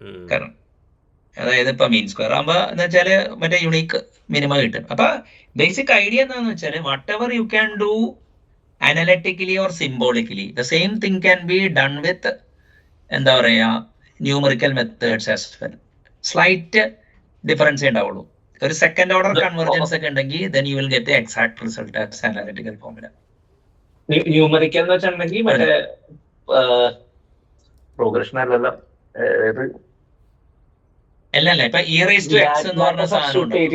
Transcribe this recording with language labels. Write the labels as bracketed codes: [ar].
[ml] കാരണം അതായത് ഇപ്പൊ മീൻ സ്ക്വയർ ആകുമ്പോ എന്ന് വെച്ചാല് മറ്റേ യുണീക്ക് മിനിമം കിട്ടും. അപ്പൊ ബേസിക് ഐഡിയ എന്താന്ന് വെച്ചാല് [en] whatever you can do analytically or symbolically the same thing can be done with [ml] എന്താ പറയാ [en] Numerical methods as well. [ml] Slight ഡിഫറൻസേ ഉണ്ടാവുള്ളൂ. ഒരു സെക്കൻഡ് ഓർഡർ കൺവെർജൻസ് ഒക്കെ ഉണ്ടെങ്കിൽ [en] then you will get the exact result as analytical formula. [ml] Numerical എന്ന് വെച്ചിട്ടുണ്ടെങ്കിൽ മറ്റേ progression അല്ലല്ലോ, അല്ല ഇപ്പൊ e raised to x എന്ന് പറഞ്ഞ സാധനം